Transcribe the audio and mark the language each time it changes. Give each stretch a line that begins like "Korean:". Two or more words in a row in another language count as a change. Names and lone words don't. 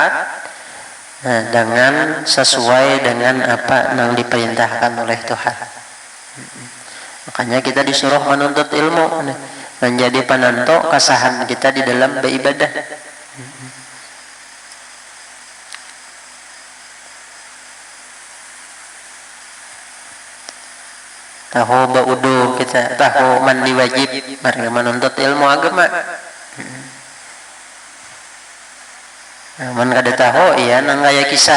Indonesian: Nah, dengan sesuai dengan apa yang diperintahkan oleh Tuhan. Makanya kita disuruh menuntut ilmu, menjadi penentu kesahan kita di dalam beribadah. Tahu baudu kita, tahu mandi wajib, mereka menuntut ilmu agama.
Banjar: Namun kada tahu iya nang kaya kisah.